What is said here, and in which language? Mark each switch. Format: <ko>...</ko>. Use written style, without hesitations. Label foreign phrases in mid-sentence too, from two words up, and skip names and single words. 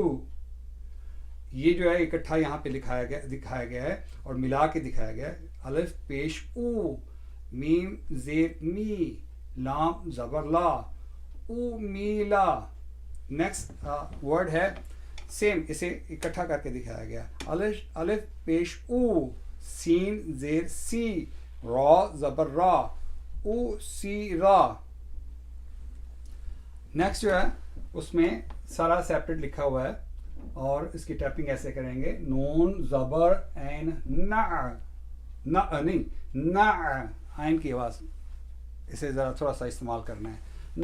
<ur>یہ جو ہے اکٹھا یہاں پہ دکھایا گیا ہے اور ملا کے دکھایا گیا ہے. الف پیش او، میم زیر می، لام زبر لا، او میلا.</ur> <en>next word</en> <ur>ہے سیم، اسے اکٹھا کر کے دکھایا گیا. الف پیش او، سین زیر سی، را زبر را، او سی را. نیکسٹ جو ہے اس میں سارا سیپریٹ لکھا ہوا ہے اور اس کی ٹیپنگ ایسے کریں گے نون زبر این نہیں نا، عین کی آواز اسے ذرا تھوڑا سا استعمال کرنا ہے.</ur>